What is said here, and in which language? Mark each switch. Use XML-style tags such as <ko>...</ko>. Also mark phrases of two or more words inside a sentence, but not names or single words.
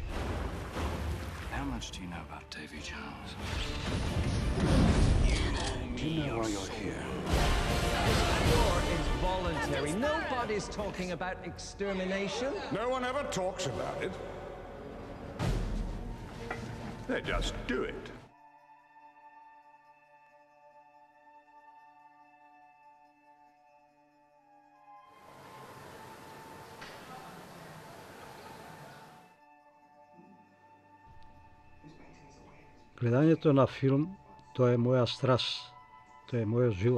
<en>How much do you know about Davy Jones? You know why you're here. War is voluntary. Nobody's talking about extermination. No one ever talks about it. They just do it.</en> <mk>Гледањето на филм, тоа е моја страст, тоа е мојот живот.</mk>